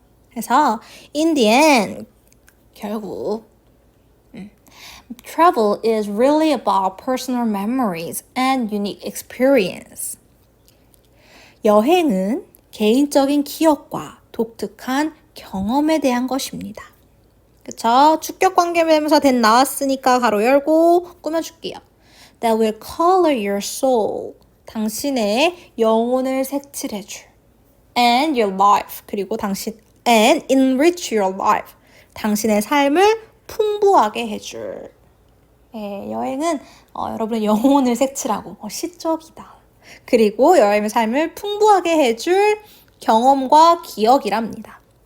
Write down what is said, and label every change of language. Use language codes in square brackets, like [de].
[en] 그래서 in the end [ko] 결국 [en] travel is really about personal memories and unique experience. [ko] 여행은 개인적인 기억과 독특한 경험에 대한 것입니다. 그쵸? 주격 관계명사 된 나왔으니까 가로 열고 꾸며줄게요. [en] That will color your soul. [ko] 당신의 영혼을 색칠해줄. [en] And your life. [ko] 그리고 [en] and enrich your life. [ko] 당신의 삶을 풍부하게 해줄. 예, 여행은 여러분의 영혼을 색칠하고 시적이다. 그리고 여러분의 삶을 풍부하게 해줄 경험과 기억이랍니다.